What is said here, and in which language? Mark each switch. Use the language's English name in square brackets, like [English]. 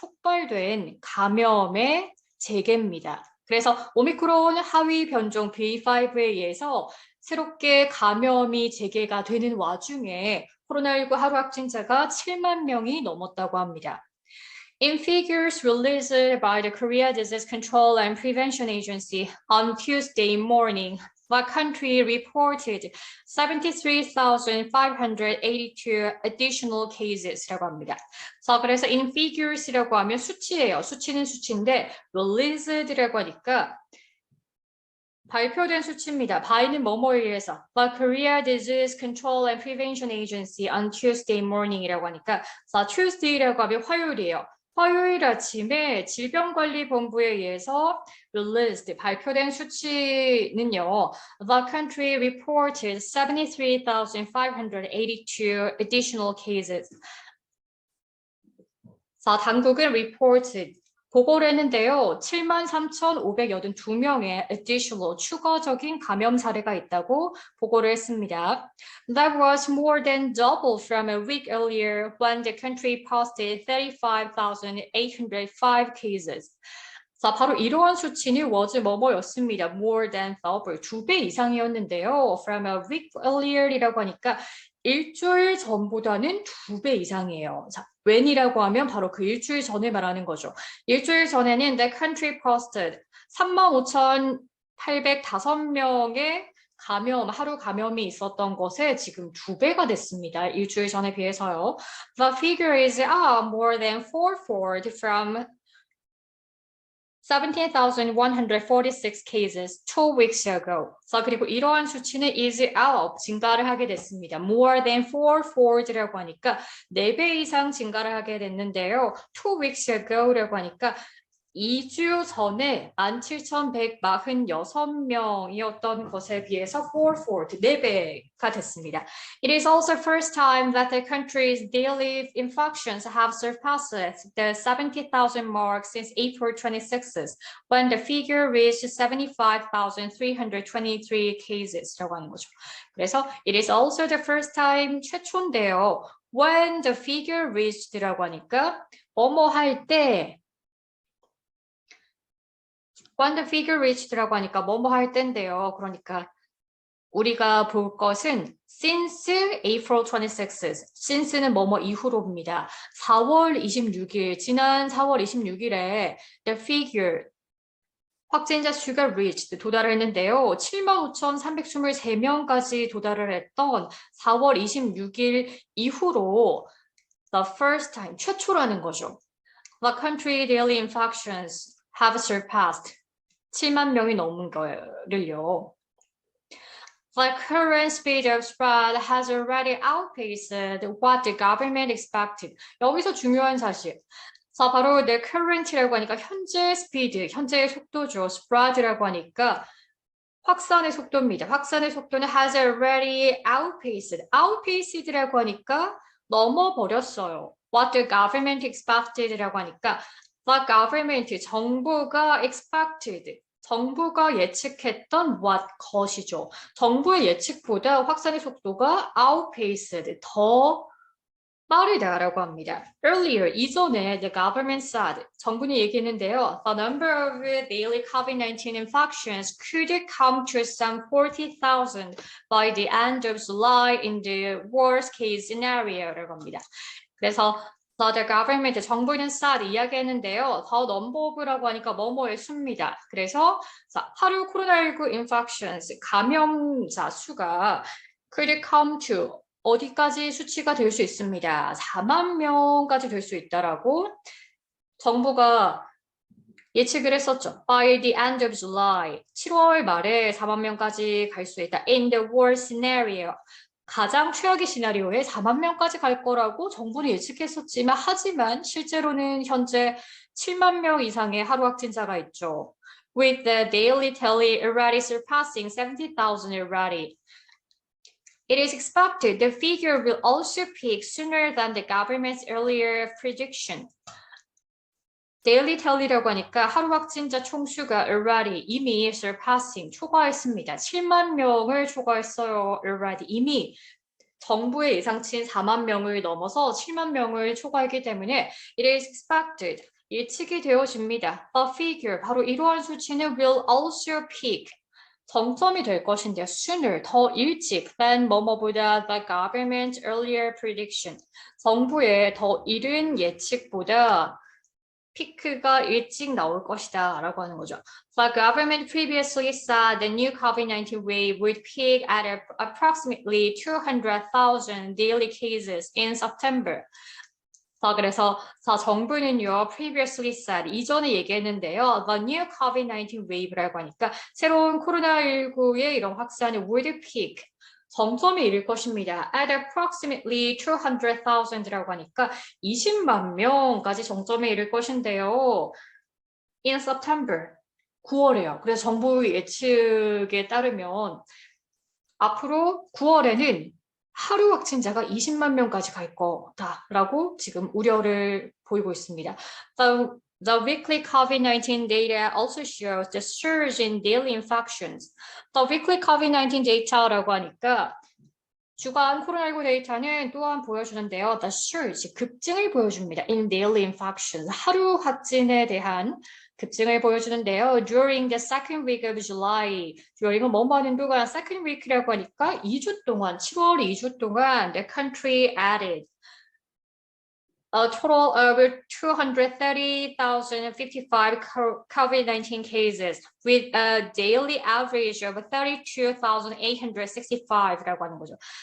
[Korean] 촉발된 감염의 재개입니다. 그래서 오미크론 하위 변종 BA.5에 의해서 새롭게 감염이 재개가 되는 와중에 코로나19 하루 확진자가 7만 명이 넘었다고 합니다. [English] In figures released by the Korea Disease Control and Prevention Agency on Tuesday morning, the country reported 73,582 additional cases [Korean] 라고 합니다. 자, 그래서 [English] in figures [Korean] 라고 하면 수치예요. 수치는 수치인데 released라고 하니까 발표된 수치입니다. by는 뭐뭐에 의해서 [English] The Korea Disease Control and Prevention Agency on Tuesday morning [Korean] 이라고 하니까 자, Tuesday라고 하면 화요일이에요. 화요일 아침에 질병관리본부에 의해서 released, 발표된 수치는요. [English] The country reported 73,582 additional cases. [Korean] 자, 당국은 reported, 보고를 했는데요. 73,582명의 additional, 추가적인 감염 사례가 있다고 보고를 했습니다. [English] That was more than double from a week earlier when the country posted 35,805 cases. [Korean] 자, 바로 이러한 수치는 was 뭐뭐였습니다. [English] More than double, [Korean] 2배 이상이었는데요. [English] From a week earlier [Korean] 이라고 하니까 일주일 전보다는 2배 이상이에요. 자, when이라고 하면 바로 그 일주일 전에 말하는 거죠. 일주일 전에는 [English] the country posted [Korean] 35,805명의 감염, 하루 감염이 있었던 것에 지금 2배가 됐습니다. 일주일 전에 비해서요. [English] The figure is more than fourfold from 17,146 cases 2 weeks ago. [Korean] 자, 그리고 이러한 수치는 is up, 증가를 하게 됐습니다. [English] More than fourfold [Korean] 라고 하니까 4배 이상 증가를 하게 됐는데요. 2 weeks ago라고 하니까 2주 전에 17,146명이었던 것에 비해서 fourfold, 4배가 됐습니다. [English] It is also first time that the country's daily infections have surpassed the 70,000 mark since April 26th, when the figure reached 75,323 cases [Korean] 라고 하는 거죠. 그래서 [English] it is also the first time, [Korean] 최초인데요. [English] When the figure reached [Korean] 라고 하니까 뭐뭐 할 때, when the figure reached라고 하니까 뭐뭐 할 때인데요. 그러니까 우리가 볼 것은 [English] since April 26th, [Korean] since는 뭐뭐 이후로입니다. 4월 26일, 지난 4월 26일에 [English] the figure, [Korean] 확진자 수가 reached 도달을 했는데요. 75,323명까지 도달을 했던 4월 26일 이후로 [English] the first time, [Korean] 최초라는 거죠. [English] The country daily infections have surpassed [Korean] 7만 명이 넘은 거를요. [English] The current speed of spread has already outpaced what the government expected. [Korean] 여기서 중요한 사실. 자, 바로 the current라고 하니까 현재 스피드, 현재의 속도죠. spread라고 하니까 확산의 속도입니다. 확산의 속도는 [English] has already outpaced. [Korean] outpaced라고 하니까 넘어버렸어요. [English] What the government expected [Korean] 라고 하니까 the government, 정부가 expected, 정부가 예측했던 what 것이죠. 정부의 예측보다 확산의 속도가 outpaced, 더 빠르다라고 합니다. Earlier, 이전에 [English] the government said, [Korean] 정부는 얘기했는데요. [English] The number of daily COVID-19 infections could come to some 40,000 by the end of July in the worst case scenario [Korean] 라고 합니다. 그래서 the government, 정부는 said 이야기했는데요. [English] The number of [Korean] 라고 하니까 뭐뭐의 수입니다. 그래서 하루 코로나19 infections, 감염자 수가 [English] could come to [Korean] 어디까지 수치가 될 수 있습니다. 4만 명까지 될 수 있다라고 정부가 예측을 했었죠. [English] By the end of July, [Korean] 7월 말에 4만 명까지 갈 수 있다. [English] In the worst scenario, [Korean] 가장 최악의 시나리오에 4만 명까지 갈 거라고 정부는 예측했었지만 하지만 실제로는 현재 7만 명 이상의 하루 확진자가 있죠. [English] With the daily tally already surpassing 70,000 already. It is expected the figure will also peak sooner than the government's earlier prediction. Daily tally [Korean] 라고 하니까 하루 확진자 총수가 already, 이미 surpassing, 초과했습니다. 7만 명을 초과했어요. already, 이미 정부의 예상치인 4만 명을 넘어서 7만 명을 초과했기 때문에 [English] it is expected, [Korean] 예측이 되어집니다. The figure, 바로 이러한 수치는 [English] will also peak, [Korean] 정점이 될 것인데요. [English] sooner, [Korean] 더 일찍 [English] than [Korean] 뭐뭐보다 [English] the government's earlier prediction. [Korean] 정부의 더 이른 예측보다 피크가 일찍 나올 것이다 라고 하는 거죠. [English] The government previously said the new COVID-19 wave would peak at approximately 200,000 daily cases in September. [Korean] 자, 그래서 정부는요, [English] previously said, [Korean] 이전에 얘기했는데요. [English] The new COVID-19 wave [Korean] 라고 하니까 새로운 코로나19의 이런 확산이 [English] would peak, [Korean] 정점이 이를 것입니다. [English] At approximately 200,000 [Korean] 라고 하니까 20만 명까지 정점에 이를 것인데요. [English] In September, [Korean] 9월에요. 그래서 정부 예측에 따르면 앞으로 9월에는 하루 확진자가 20만 명까지 갈 거다라고 지금 우려를 보이고 있습니다. [English] The weekly COVID-19 data also shows the surge in daily infections. The weekly COVID-19 data [Korean] 라고 하니까 주간 코로나19 데이터는 또한 보여주는데요. [English] The surge, [Korean] 급증을 보여줍니다. [English] In daily infections, [Korean] 하루 확진에 대한 급증을 보여주는데요. [English] During the second week of July, during은 [Korean] 뭐뭐 하는 동안 [English] second week라고 하니까 [Korean] 2주 동안, 7월 2주 동안 [English] the country added a total of 230,055 COVID-19 cases with a daily average of 32,865라고 하는 거죠.